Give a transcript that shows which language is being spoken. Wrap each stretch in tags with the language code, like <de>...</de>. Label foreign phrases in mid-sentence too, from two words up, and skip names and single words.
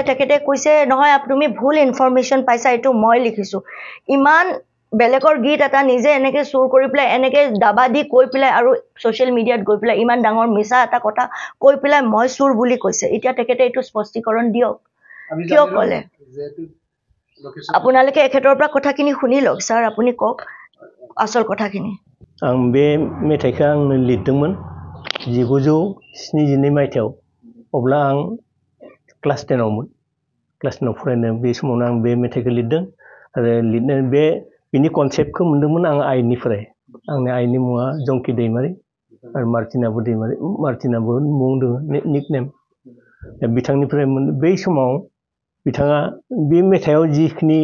<as>তেখেতে কৈছে নহয় তুমি ভুল ইনফৰমেশ্যন পাইছা এইটো মই লিখিছোঁ ইমান বেলেগৰ গীত এটা নিজে এনেকৈ চুৰ কৰি পেলাই এনেকৈ দাবা দি কৈ পেলাই আৰু ছ'চিয়েল মিডিয়াত গৈ পেলাই ইমান ডাঙৰ মিছা এটা কথা কৈ পেলাই মই চুৰ বুলি কৈছে এতিয়া তেখেতে এইটো স্পষ্টীকৰণ দিয়ক কিয় ক'লে আপোনালোকে এখেতৰ পৰা কথাখিনি শুনি লওক ছাৰ আপুনি কওক আচল কথাখিনি</as> <brx>आं बे मेथाइखौ आंनो लिरदोंमोन 1972 मायथाइयाव अब्ला आं क्लास 10 आवमोन क्लास 10 आव फरायनाय बे समावनो आं बे मेथाइखौ लिरदों आरो लिरनाय बिनि कनसेप्टखौ मोनदोंमोन आं आइनिफ्राय आंनि आइनि मुङा जंकि दैमारि आरो मार्टिनाबो दैमारि मार्टिनाबो मुं दङ</brx> <en>nick name</en> <brx>बिथांनिफ्राय बै समाव बिथाङा बे मेथाइयाव जिखिनि</brx>